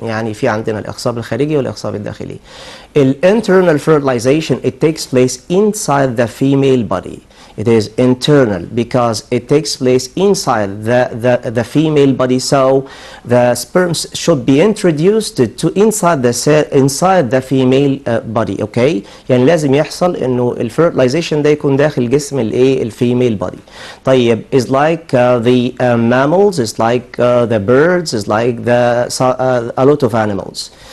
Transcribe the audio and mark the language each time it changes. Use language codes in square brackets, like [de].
[ar] يعني في عندنا الإخصاب الخارجي والإخصاب الداخلي. [en] Internal fertilization, it takes place inside the female body. It is internal because it takes place inside the female body. So the sperms should be introduced to inside the female body. [ar] Okay, يعني لازم يحصل إنه الفيرتلايزيشن ده يكون داخل جسم الإيه الفيميل body. [en] طيب is like the mammals, is like the birds, is like a lot of animals.